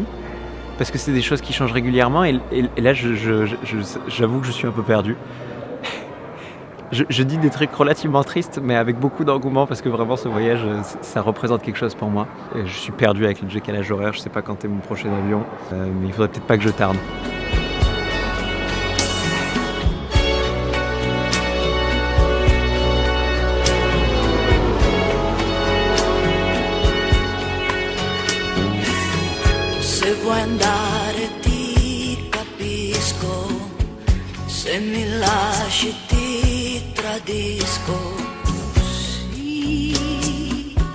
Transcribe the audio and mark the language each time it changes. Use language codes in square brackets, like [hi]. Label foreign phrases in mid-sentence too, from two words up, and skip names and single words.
[fr] Parce que c'est des choses qui changent régulièrement et là j'avoue que je suis un peu perdu. Je dis des trucs relativement tristes mais avec beaucoup d'engouement parce que vraiment ce voyage ça représente quelque chose pour moi. Et je suis perdu avec le décalage horaire, je sais pas quand est mon prochain avion, mais il faudrait peut-être pas que je tarde. [it] Se vuoi andare ti capisco, se mi lasci ti tradisco, sì.